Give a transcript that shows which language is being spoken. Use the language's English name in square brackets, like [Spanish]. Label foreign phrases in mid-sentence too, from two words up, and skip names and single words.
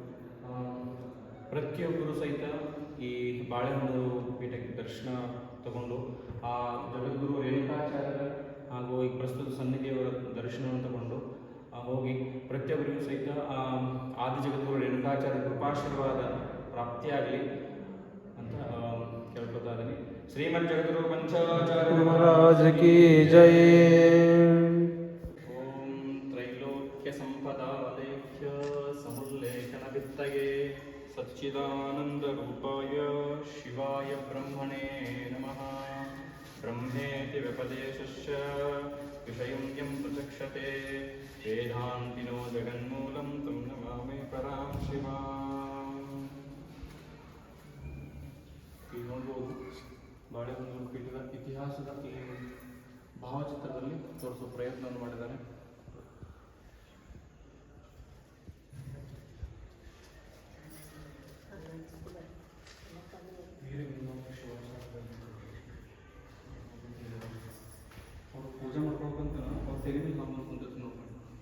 [Kannada] ಪ್ರತಿಯೊಬ್ಬರು ಸಹಿತ ಈ ಬಾಳೆಹೊನ್ನೂರು ಪೀಠಕ್ಕೆ ದರ್ಶನ ತಗೊಂಡು ಆ ಜಗದ್ಗುರು ರೇಣುಕಾಚಾರ್ಯರ ಹಾಗೂ ಈ ಪ್ರಸ್ತುತ ಸನ್ನಿಧಿಯವರ ದರ್ಶನವನ್ನು ತಗೊಂಡು ಹೋಗಿ ಪ್ರತಿಯೊಬ್ಬರಿಗೂ ಸಹಿತ ಆದಿ ಜಗದ್ಗುರು ರೇಣುಕಾಚಾರ್ಯ ಕೃಪಾಶೀರ್ವಾದ ಪ್ರಾಪ್ತಿಯಾಗಲಿ ಅಂತ ಕೇಳ್ಕೊತಾ ಇದ್ದೀನಿ. ಶ್ರೀಮದ್ ಜಗದ್ಗುರು ಪಂಚಾಚಾರ್ಯ [Hindi] महाराज की जय. [Sanskrit] ಓಂ ತ್ರೈಲೋಕ್ಯ ಸಂಪದಾಲೇಖ್ಯ ಸಮುಲ್ಲೇಖನ ವಿತ್ತಗೆ ಸಚ್ಚಿದಾನಂದ ರೂಪಾಯ ಶಿವಾಯ ಬ್ರಹ್ಮಣೇ ನಮಃ. ಬ್ರಹ್ಮೇತಿ ವ್ಯಪದೇಶಶ್ಚ ವಿಷಯಂ ಯಂ ಪ್ರಚಕ್ಷತೆ ವೇದಾಂತಿನೋ ಜಗನ್ಮೂಲಂ ತಂ ನಮಾಮಿ ಪರಾಂ ಶಿವಾಂ. [Kannada] ಈಗ ನೋಡ್ಬೋದು ಬಾಳೆಹೊನ್ನೂರು ಪೀಠದ ಇತಿಹಾಸದ ಈ ಭಾವಚಿತ್ರದಲ್ಲಿ ತೋರಿಸುವ ಪ್ರಯತ್ನವನ್ನು ಮಾಡಿದ್ದಾರೆ. ಅವರು ಪೂಜೆ ಮಾಡ್ಕೊಳ್ಬೇಕಂತ ಅವ್ರು ತೆಗೆದು ನಮ್ಮ ಕುಂತದ್ದು ನೋಡ್ಕೊಂಡು